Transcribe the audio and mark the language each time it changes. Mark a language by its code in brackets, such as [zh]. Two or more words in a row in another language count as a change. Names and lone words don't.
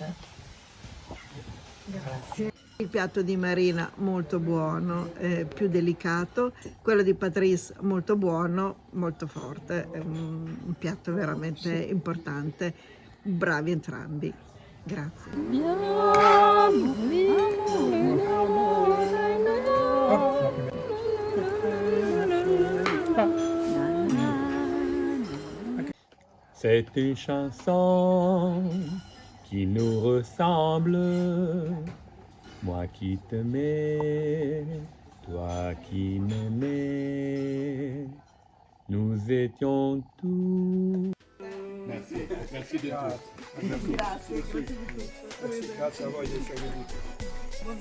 [it] Grazie. Il piatto di Marina molto buono, più delicato, quello di Patrice molto buono, molto forte, è un piatto veramente importante, bravi entrambi, grazie. [fr] C'est une chanson qui nous ressemble. Moi qui t'aimais, toi qui m'aimais, Nous étions tous. [it] Merci di tutto. Grazie a voi di essere venuti.